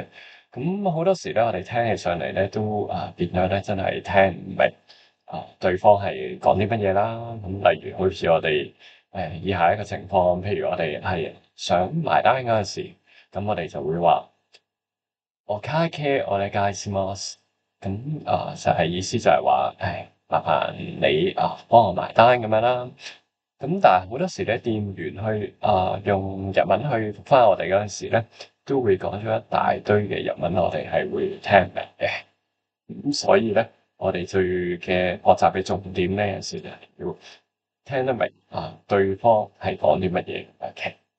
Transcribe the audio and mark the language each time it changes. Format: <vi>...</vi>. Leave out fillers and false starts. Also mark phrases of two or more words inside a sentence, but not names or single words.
<yue>咁好多時咧，我哋聽起上嚟咧都變咗咧，真係聽唔明對方係講啲乜嘢啦。咁例如好似我哋以下一個情況，譬如我哋係想埋單嗰陣時，咁我哋就會話</yue> <ja>お會計お願いします。</ja> <yue>咁就係意思就係話，麻煩你幫我埋單咁樣啦。咁但係好多時咧，店員去用日文去覆返我哋嗰陣時咧，都會講咗一大堆嘅日文，我哋係會聽唔明嘅。咁所以咧，我哋最嘅學習嘅重點咧，有時就係要聽得明對方係講啲乜嘢嘅。</yue>